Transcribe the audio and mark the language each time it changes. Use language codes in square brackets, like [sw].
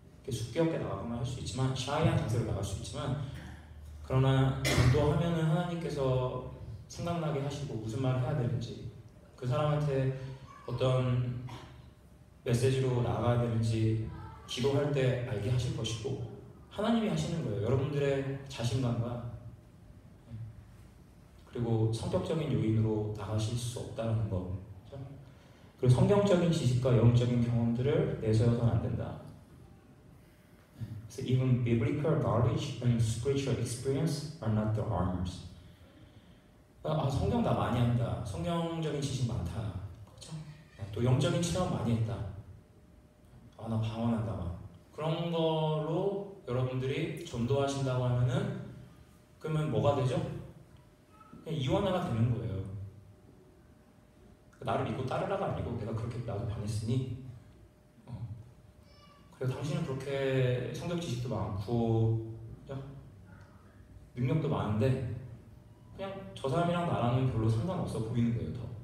[ko] 숙기없게 나가거나 할 수 있지만, 샤이한 자세로 나갈 수 있지만, 그러나 전도하면은 하나님께서 생각나게 하시고 무슨 말을 해야 되는지, 그 사람한테 어떤 메시지로 나가야 되는지 기도할 때 알게 하실 것이고, 하나님이 하시는 거예요. 여러분들의 자신감과 그리고 성격적인 요인으로 나가실 수 없다는 거. 그리고 성경적인 지식과 영적인 경험들을 내세워서는 안 된다. [en] So even biblical knowledge and spiritual experience are not the armors. [ko] 성경 나 많이 한다. 성경적인 지식 많다. 그렇죠? 또 영적인 체험 많이 했다. 나 방언한다. 막. 그런 걸로 여러분들이 전도하신다고 하면은 그러면 뭐가 되죠? 그냥 이원화가 되는 거예요. 나를 믿고 따르라가 아니고 내가 그렇게 나도 변했으니 그래서 당신은 그렇게 성격 지식도 많고 능력도 많은데 그냥 저 사람이랑 나랑은 별로 상관없어 보이는 거예요. 더.